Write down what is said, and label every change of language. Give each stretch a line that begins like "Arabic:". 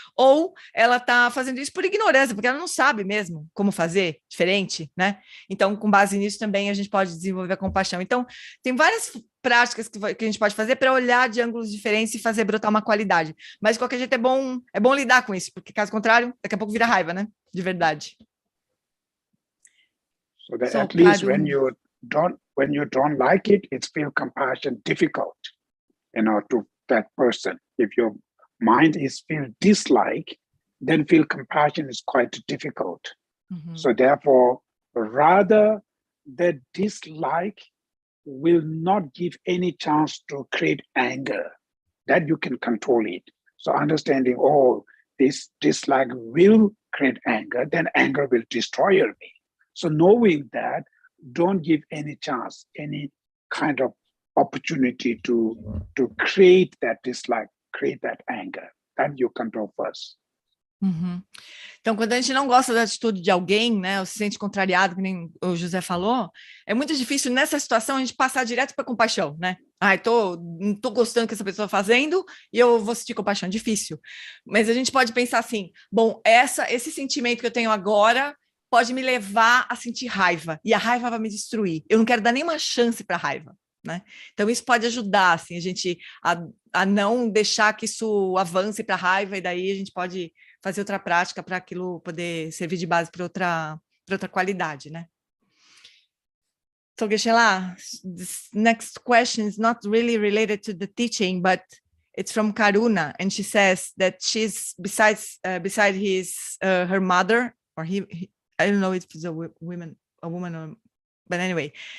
Portuguese: Ou ela está fazendo isso por ignorância, porque ela não sabe mesmo como fazer diferente, né? Então, com base nisso também a gente pode desenvolver a compaixão. Então, tem várias práticas que a gente pode fazer para olhar de ângulos diferentes e fazer brotar uma qualidade. Mas, de qualquer jeito, é bom lidar com isso, porque, caso contrário, daqui a pouco vira raiva, né? De verdade.
English: So that at least when you don't like it, it's feel compassion difficult, to that person. If your mind is feel dislike, then feel compassion is quite difficult. So therefore, rather the dislike will not give any chance to create anger, that you can control it. So understanding, this dislike will create anger, then anger will destroy me. So knowing that, don't give any chance, any kind of opportunity to create that dislike, create that anger. That you control first.
Portuguese: Então, quando a gente não gosta da atitude de alguém, né, ou se sente contrariado, que nem o José falou, é muito difícil nessa situação a gente passar direto para compaixão, né? Não tô gostando do que essa pessoa está fazendo e eu vou sentir compaixão. Difícil. Mas a gente pode pensar assim, bom, esse sentimento que eu tenho agora pode me levar a sentir raiva, e a raiva vai me destruir. Eu não quero dar nenhuma chance para a raiva. né? Então, isso pode ajudar, assim, a gente a não deixar que isso avance para a raiva, e daí a gente pode fazer outra prática para aquilo poder servir de base para outra qualidade, né?
English: So, Geshe-la, this next question is not really related to the teaching, but it's from Karuna, and she says that she's beside her mother, or he I don't know if it's a woman, or, but anyway,